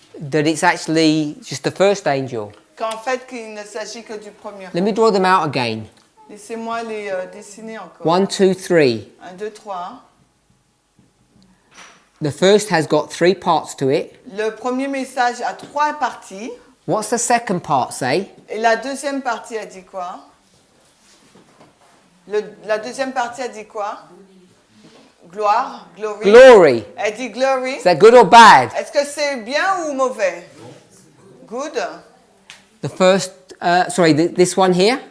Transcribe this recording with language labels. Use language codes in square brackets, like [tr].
[en] that it's actually just the first angel. [fr] qu'en fait, qu'il ne s'agit que du premier. [en] Let me draw them out again. [fr] Laissez-moi les dessiner encore. [en] 1, 2, 3. [fr] 1, 2, 3. [en] The first has got 3 parts to it. [fr] Le premier message a 3 parties. [en] What's the second part say? [fr] Et la deuxième partie a dit quoi? La deuxième partie a dit quoi? Gloire, glory. [en] Glory. [fr] Elle dit glory. [en] Is that good or bad? [fr] Est-ce que c'est bien ou mauvais? [en] Good. The first, this one here.